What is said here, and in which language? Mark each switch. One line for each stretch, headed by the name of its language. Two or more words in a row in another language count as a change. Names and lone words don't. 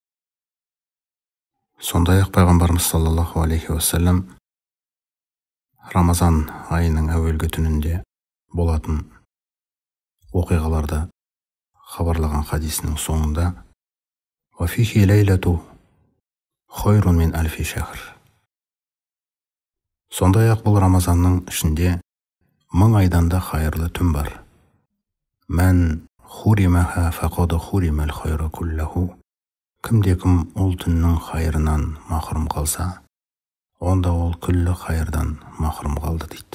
Kazakh: Сондай-ақ пайғамбарымыз
Arabic: صلى الله عليه وسلم
Kazakh: Рамазан айының әуелгі түнінде болатын оқиғаларды хабарлаған хадисінің соңында
Arabic: «وفيه ليلة خير من ألف شهر».
Kazakh: Сондай-ақ бұл Рамазанның ішінде 1000 айдан да хайырлы түн бар.
Arabic: من حرمها فقد حرم الخير كله.
Kazakh: Кімде-кім ол түннің хайырынан махрұм қалса, онда ол күллі хайырдан махрұм қалды дейді.